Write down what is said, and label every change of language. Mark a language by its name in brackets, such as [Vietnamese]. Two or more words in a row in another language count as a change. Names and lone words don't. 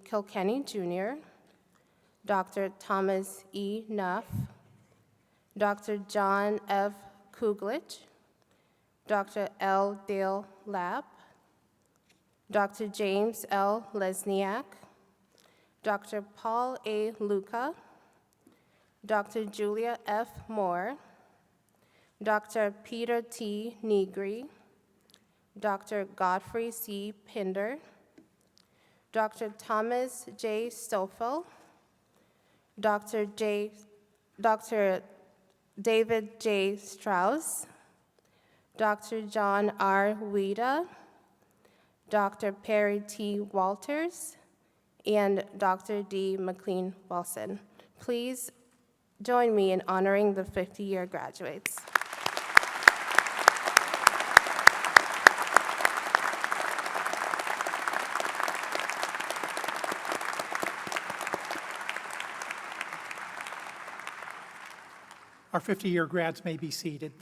[English] Kilkenny Jr., Dr. Thomas E. Nuff, Dr. John F. Kuglich, Dr. L. Dale Lapp, Dr. James L. Lesniak, Dr. Paul A. Luca, Dr. Julia F. Moore, Dr. Peter T. Negri, Dr. Godfrey C. Pinder, Dr. Thomas J. Stoffel, Dr. David J. Strauss, Dr. John R. Wida, Dr. Perry T. Walters, and Dr. D. McLean Wilson. Please join me in honoring the 50-year graduates. Our 50-year grads may be seated.